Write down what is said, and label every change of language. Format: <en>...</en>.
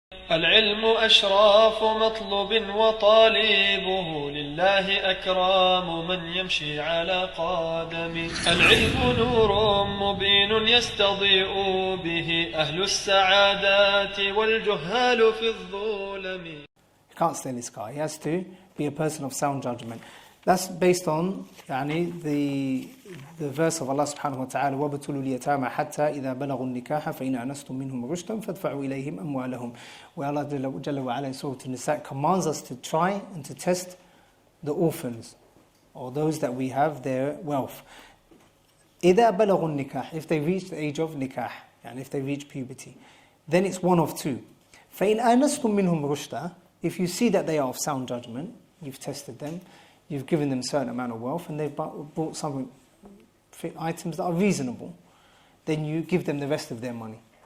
<ar>العلم أشراف مطلوب وطالبه لله أكرام من يمشي على قدمه. العلم نور مبين يستضيء به أهل السعادات والجهال في الظلم.</ar> <en>He can't steal his car. He has to be a person of sound judgment. That's based on the verse of Allah subhanahu wa ta'ala,</en> <ar>وَابْتُلُوا الْيَتَامَى حَتَّى إِذَا بَلَغُوا النِّكَاحَ فَإِنْ أَنَسْتُم مِّنْهُمْ رُشْدًا فَادْفَعُوا إِلَيْهِمْ أَمْوَالَهُم.</ar> <en>Where Allah Jalla wa Ala in Surah An-Nisa commands us to try and to test the orphans, or those that we have their wealth.</en> <ar>إِذَا بَلَغُوا النِّكَاحَ,</ar> <en>if they reach the age of nikah, and if they reach puberty, then it's one of two.</en> <ar>فَإِنْ أَنَسْتُم مِّنْهُمْ رُشْدًا,</ar> <en>if you see that they are of sound judgment, you've tested them, you've given them a certain amount of wealth, and they've bought some items that are reasonable, then you give them the rest of their money.</en>